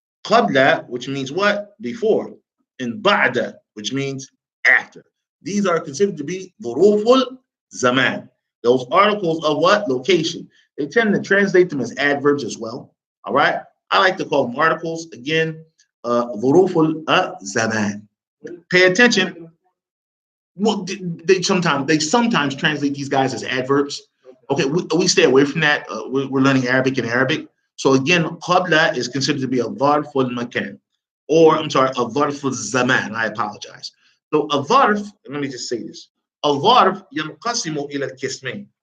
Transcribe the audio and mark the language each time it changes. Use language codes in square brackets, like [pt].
[en] قبل, which means what? Before. And بعد, which means after. These are considered to be ظروف الزمان. Those articles of what? Location. They tend to translate them as adverbs as well. All right. I like to call them articles. [ar] Again, ظروف الزمان. [en] Pay attention. Well, they sometimes translate these guys as adverbs. Okay, we stay away from that. We're learning Arabic in Arabic. So again, qabla is considered to be a ظرف المكان, or I'm sorry, a ظرف الزمان. I apologize. So a ظرف, let me just say this. A ظرف [ar] ينقسم إلى القسمين.